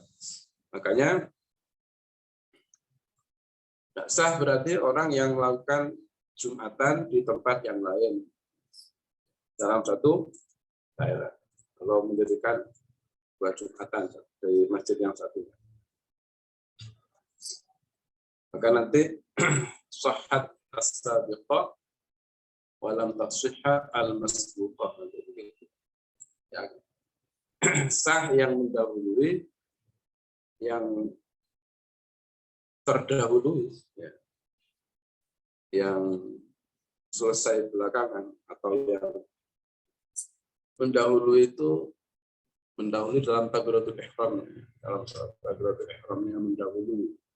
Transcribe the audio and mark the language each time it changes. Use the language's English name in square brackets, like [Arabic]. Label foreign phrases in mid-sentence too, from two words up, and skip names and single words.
[Indonesian] Makanya tidak sah berarti orang yang melakukan Jumatan di tempat yang lain dalam satu daerah. Kalau mendirikan dua Jumatan dari masjid yang satu. Maka nanti [Arabic] صحت السابقة ولم تصح المسبوقة. [Indonesian] Ya. Sah yang mendahului, yang terdahului, ya, yang selesai belakangan, atau yang mendahului itu mendahului dalam takbiratul ihram, dalam takbiratul ihramnya mendahului.